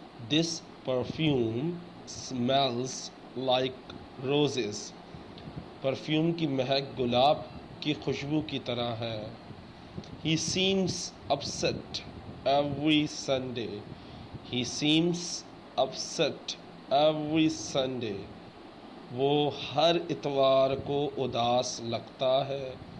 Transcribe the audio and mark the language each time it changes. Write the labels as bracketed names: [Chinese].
[English] This perfume smells like roses. [Urdu] Perfume کی مہک گلاب کی خوشبو کی طرح ہے. [English] He seems upset every Sunday. He seems upset every Sunday. [Urdu] وہ ہر اتوار کو اداس لگتا ہے.